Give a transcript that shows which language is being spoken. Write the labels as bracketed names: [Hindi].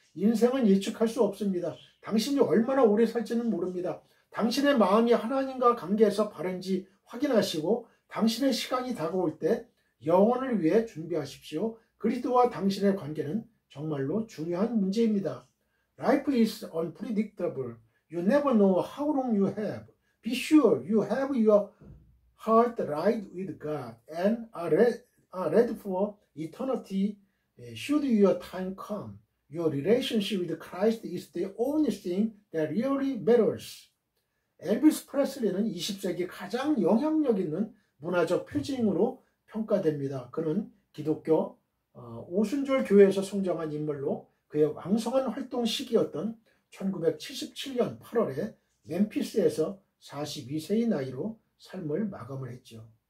[Korean] 인생은 예측할 수 없습니다. 당신이 얼마나 오래 살지는 모릅니다. 당신의 마음이 하나님과 관계에서 바른지 확인하시고 당신의 시간이 다가올 때 영혼을 위해 준비하십시오. 그리스도와 당신의 관계는 정말로 중요한 문제입니다. [English] Life is unpredictable. You never know how long you have. Be sure you have your heart right with God and are ready for eternity should your time come. Your relationship with Christ is the only thing that really matters. [Korean] 엘비스 프레슬리는 20세기 가장 영향력 있는 문화적 표징으로 평가됩니다. 그는 기독교 오순절 교회에서 성장한 인물로 그의 왕성한 활동 시기였던 1977년 8월에 멤피스에서 42세의 나이로 삶을 마감을 했죠.